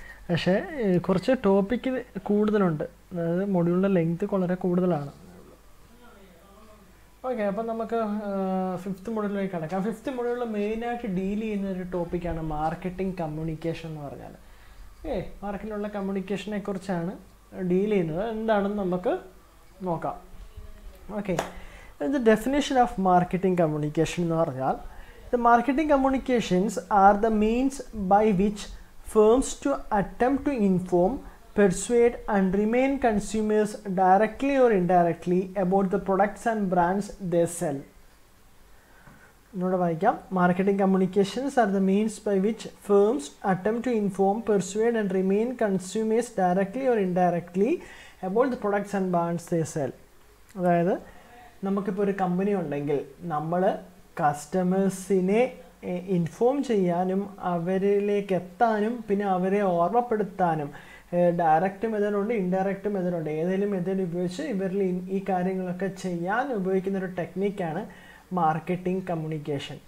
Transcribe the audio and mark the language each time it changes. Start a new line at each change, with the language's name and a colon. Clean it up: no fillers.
Malayalam: പക്ഷേ കുറച്ച് ടോപ്പിക്ക് കൂടുതലുണ്ട്, അതായത് മൊഡ്യൂളിൻ്റെ ലെങ്ത് വളരെ കൂടുതലാണ്. ഓക്കെ, അപ്പം നമുക്ക് 5th മൊഡ്യൂളിലേക്ക് കിടക്കാം. 5th മൊഡ്യൂളിൽ മെയിനായിട്ട് ഡീൽ ചെയ്യുന്ന ഒരു ടോപ്പിക്കാണ് മാർക്കറ്റിംഗ് കമ്മ്യൂണിക്കേഷൻ എന്ന് പറഞ്ഞാൽ. മാർക്കറ്റിലുള്ള കമ്മ്യൂണിക്കേഷനെ കുറിച്ചാണ് ഡീൽ ചെയ്യുന്നത്. എന്താണെന്ന് നമുക്ക് നോക്കാം.
English: okay, the definition of marketing communication
Malayalam: എന്ന് പറഞ്ഞാൽ,
English: The marketing communications are the means by which firms to attempt to inform, persuade and remain consumers directly or indirectly about the products and brands they sell. Marketing communications are the means by which firms attempt to inform, persuade and remain consumers directly or indirectly about the products and brands they sell.
Malayalam: അതായത് നമുക്കിപ്പോൾ ഒരു company ഉണ്ടെങ്കിൽ നമ്മൾ കസ്റ്റമേഴ്സിനെ inform ചെയ്യാനും അവരിലേക്ക് എത്താനും പിന്നെ അവരെ ഓർമ്മപ്പെടുത്താനും ഡയറക്റ്റ് മെത്തേഡുണ്ട്, ഇൻഡയറക്റ്റ് മെത്തേഡുണ്ട്. ഏതെങ്കിലും മെത്തേഡ് ഉപയോഗിച്ച് ഇവരിൽ ഈ കാര്യങ്ങളൊക്കെ ചെയ്യാൻ ഉപയോഗിക്കുന്ന ഒരു ടെക്നിക്കാണ് മാർക്കറ്റിംഗ് കമ്മ്യൂണിക്കേഷൻ.